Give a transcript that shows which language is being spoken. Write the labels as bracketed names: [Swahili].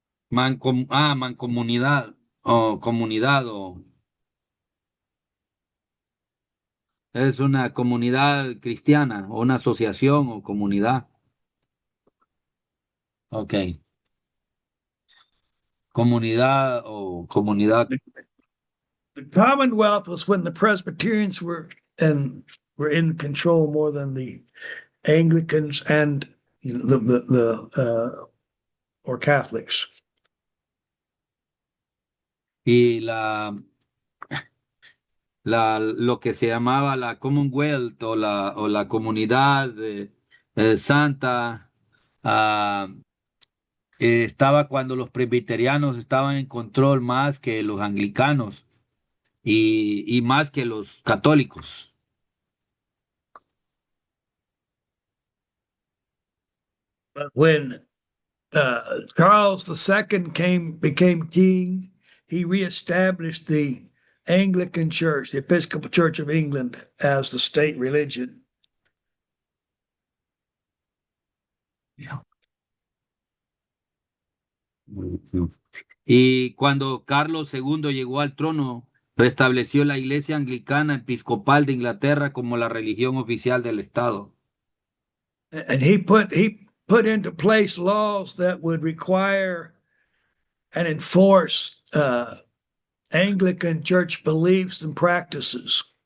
[Spanish] Mancomunidad o comunidad o es una comunidad cristiana o una asociación o comunidad. Ok, comunidad o comunidad. [English] The Commonwealth was when the Presbyterians were in control more than the Anglicans and the or Catholics. [Spanish] Y lo que se llamaba la Commonwealth o la comunidad santa estaba cuando los presbiterianos estaban en control más que los anglicanos y más que los católicos. [English] But when Charles II became king, he reestablished the Anglican Church, the Episcopal Church of England, as the state religion. Ujú. [Spanish] Y cuando Carlos II llegó al trono, restableció la Iglesia Anglicana Episcopal de Inglaterra como la religión oficial del Estado. [English] And he put into place laws that would require and enforce Anglican church beliefs and practices.